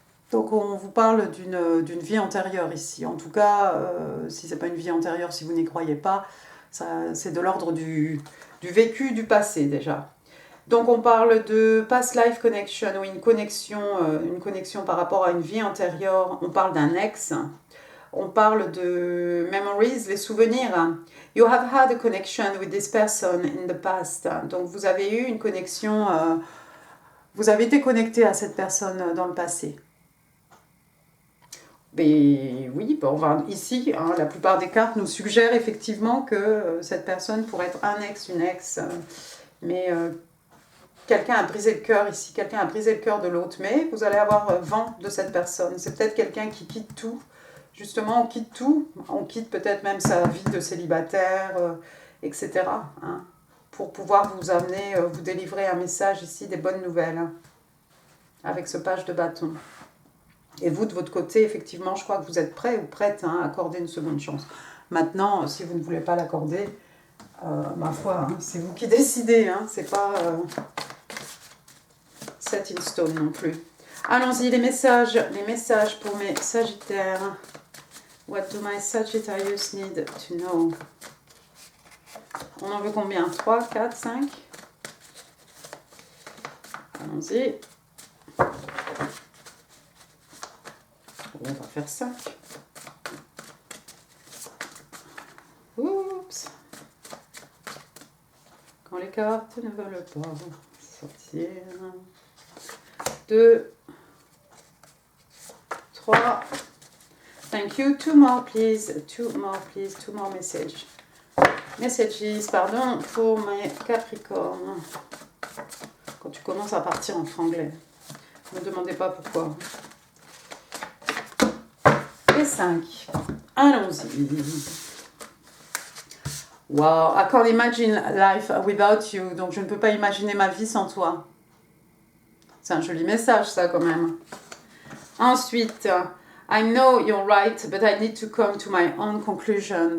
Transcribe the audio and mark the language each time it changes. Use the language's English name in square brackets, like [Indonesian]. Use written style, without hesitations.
[French] Donc, on vous parle d'une vie antérieure ici. En tout cas, si ce n'est pas une vie antérieure, si vous n'y croyez pas, c'est de l'ordre du vécu du passé déjà. Donc, on parle de [English] past life connection, [French] ou une connexion par rapport à une vie antérieure. On parle d'un ex. On parle de [English] memories, [French] les souvenirs. [English] You have had a connection with this person in the past. [French] Donc, vous avez eu une connexion, vous avez été connecté à cette personne dans le passé. Mais oui, bon, ici, hein, la plupart des cartes nous suggèrent effectivement que cette personne pourrait être un ex, une ex. Mais quelqu'un a brisé le cœur ici, quelqu'un a brisé le cœur de l'autre. Mais vous allez avoir vent de cette personne. C'est peut-être quelqu'un qui quitte tout. Justement, on quitte tout. On quitte peut-être même sa vie de célibataire, etc. Hein, pour pouvoir vous amener, vous délivrer un message ici, des bonnes nouvelles. Hein, avec ce page de bâton. Et vous, de votre côté, effectivement, je crois que vous êtes prêt ou prête, hein, à accorder une seconde chance. Maintenant, si vous ne voulez pas l'accorder, ma foi, hein, c'est vous qui décidez. Hein, c'est pas [English] set in stone [French] non plus. Allons-y, les messages pour mes Sagittaires. [English] What do my Sagittarius need to know? [French] On en veut combien? 3, 4, 5? Allons-y. On va faire 5. Oups. Quand les cartes ne veulent pas sortir. 2, 3. [English] Thank you. 2 more, please. 2 more, please. 2 more messages. [French] Messages, pardon, pour mes Capricornes. Quand tu commences à partir en franglais. Ne me demandez pas pourquoi. Et 5. Allons-y. [English] Wow, I can't imagine life without you. [French] Donc, je ne peux pas imaginer ma vie sans toi. C'est un joli message, ça, quand même. Ensuite, [English] I know you're right, but I need to come to my own conclusion.